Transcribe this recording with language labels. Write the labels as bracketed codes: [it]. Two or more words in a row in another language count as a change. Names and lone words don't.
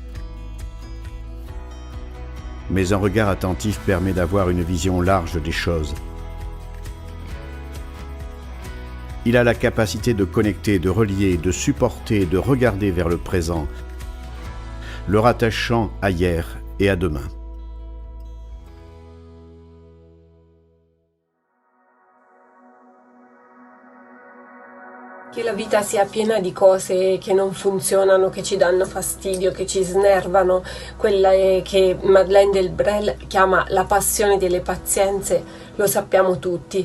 [fr] Mais un regard attentif permet d'avoir une vision large des choses. Il a la capacité de connecter, de relier, de supporter, de regarder vers le présent, le rattachant à hier et à demain. [it] Che la vita sia piena di cose che non funzionano, che ci danno fastidio, che ci snervano, quella che Madeleine Delbrel chiama la passione delle pazienze, lo sappiamo tutti.